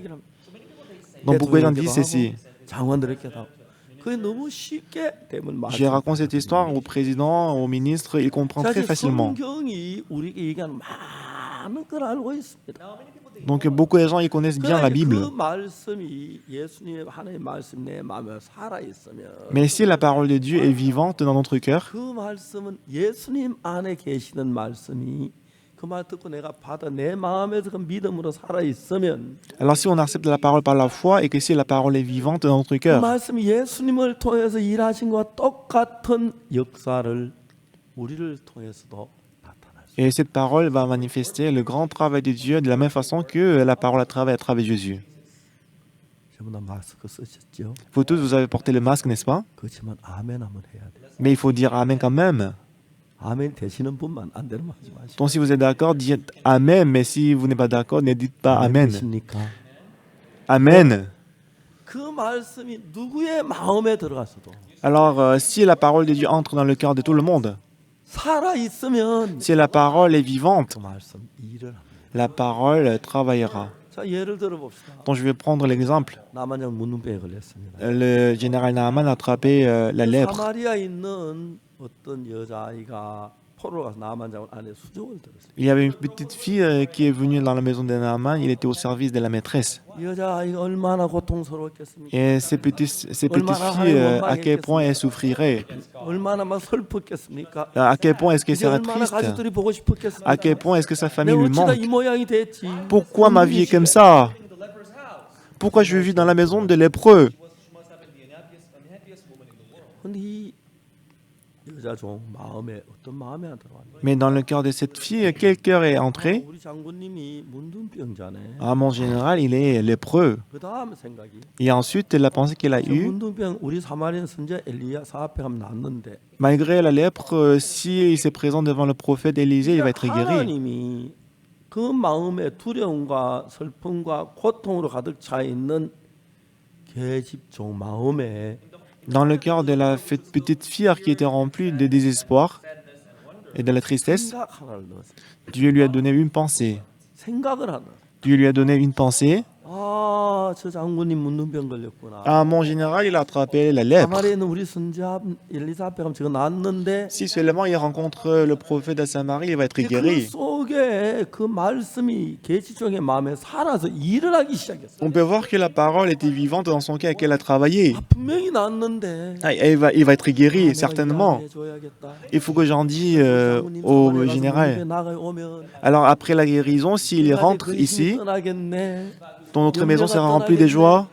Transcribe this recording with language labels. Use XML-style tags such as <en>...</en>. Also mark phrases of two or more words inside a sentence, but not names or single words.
<fr>Donc beaucoup de gens disent ceci.</fr> <ko>장관들에게도 그게 너무 쉽게 되면</ko> <fr>Je raconte cette histoire au président, au ministre, il comprend très facilement.</fr> <ko>성경이 우리에게 얘기하는 많은 걸 알고 있습니다.</ko> <fr>Donc beaucoup de gens ils connaissent bien la Bible.</fr> <ko>그 말씀이 예수님의 하나님의 말씀 내 마음에 살아 있으면</ko> <fr>Mais si la parole de Dieu est vivante dans notre cœur,</fr> <ko>그 말씀은 예수님 안에 계시는 말씀이 그 말 듣고 내가 받아 내 마음에서 그 믿음으로 살아 있으면</ko> <fr>Alors si on accepte la parole par la foi et que si la parole est vivante dans notre</fr> <ko>그</ko> <fr>cœur,</fr> <ko>말씀이 예수님을 통해서 일하신 것과 똑같은 역사를 우리를 통해서도 나타날 수.</ko> <fr>et cette parole va manifester le grand travail de Dieu de la même façon que la parole a travaillé à travers Jésus.</fr> <ko>전부 다 마스크 쓰셨죠?</ko> <fr>Vous tous, vous avez porté le masque, n'est-ce pas?</fr> <ko>그렇지만 아멘 한번 해야 돼.</ko> <fr>Mais il faut dire Amen quand même.</fr> <ko>아멘 되시는 분만 안 되면 하지 마시고.</ko> <fr>Donc si vous êtes d'accord, dites Amen, mais si vous n'êtes pas d'accord, ne dites pas Amen.</fr> <ko>되십니까?</ko> <fr>Amen.</fr> <ko>그 말씀이 누구의 마음에 들어갔어도</ko> <fr>Alors, si la parole de Dieu entre dans le cœur de tout le monde,</fr> <ko>살아 있으면</ko> <fr>si la parole est vivante,</fr> <ko>그 말씀 일을 합니다.</ko> <fr>la parole travaillera.</fr> <ko>자 예를 들어 봅시다.</ko> <fr>Donc je vais prendre l'exemple.</fr> <ko>나만양 문둥병에 걸렸습니다.</ko> <fr>Le général Naaman a attrapé la lèpre.</fr> <ko>사마리아에 있는 어떤 여자아이가 포로 가서 나만장 안에 수족을 들었어요.</ko> <fr>Il y avait une petite fille qui est venue dans la maison de Naaman. Il était au service de la maîtresse.</fr> <ko>이 여자아이가 얼마나 고통스러웠겠습니까?</ko> <fr>Et ces petites filles, à quel point elles souffriraient?</fr> <ko>얼마나 막 슬펐겠습니까?</ko> <fr>À quel point est-ce qu'elles</fr> <ko>이제</ko> <fr>seraient</fr> <ko>얼마나</ko> <fr>tristes?</fr> <ko>가족들이 보고 싶었겠습니까?</ko> <fr>À quel point est-ce que sa</fr> <ko>내</ko> <fr>famille lui</fr> <ko>어찌다 이</ko> <fr>manque?</fr> <ko>모양이 됐지?</ko> <fr>Pourquoi ma vie est comme ça? Pourquoi je vis dans la maison de lépreux?</fr> <ko>근데 이 여자 종 마음에 어떤 마음이 안 들어왔냐?</ko> <fr>Mais dans le cœur de cette fille, quel cœur est entré?</fr> <ko>우리 장군님이 문둥병자네.</ko> <fr>Ah, mon général, il est lépreux.</fr> <ko>그 다음 생각이</ko> <fr>Et ensuite, la pensée qu'il a</fr> <ko>저</ko> <fr>eue,</fr> <ko>문둥병 우리 사마리아 선지자 엘리야사 앞에 가면 낫는데</ko> <fr>malgré la lèpre, s'il se présente devant le prophète Élisée, il va être guéri.</fr> <ko>하나님이 그 마음에 두려움과 슬픔과 고통으로 가득 차 있는 계집종 마음에</ko> <fr>Dans le cœur de la petite fille qui était remplie de désespoir et de la tristesse,</fr> <ko>생각 하나를 넣었어요.</ko> <fr>Dieu lui a donné une pensée.</fr> <ko>생각을 하나.</ko> <fr>Dieu lui a donné une pensée.</fr> <ko>아, 저 장군님 문둥병 걸렸구나.</ko> <fr>Ah, mon général, il a attrapé la lèpre.</fr> <ko>사마리아는 우리 선지자 엘리사 앞에 가면 저거 낫는데</ko> <fr>Si seulement il rencontre le prophète de Samarie, il va être</fr> <ko>그</ko> <fr>guéri.</fr> <ko>속에 그 말씀이 계집종의 마음에 살아서 일을 하기 시작했어요.</ko> <fr>On peut voir que la parole était vivante dans son cœur et qu'elle a travaillé.</fr> <ko>분명히 낫는데</ko> <fr>Ah, il va être guéri, certainement.</fr> <ko>해줘야겠다.</ko> <fr>Il faut que j'en dise au général. Alors après la guérison, s'il rentre ici, notre maison sera remplie de joie.</fr>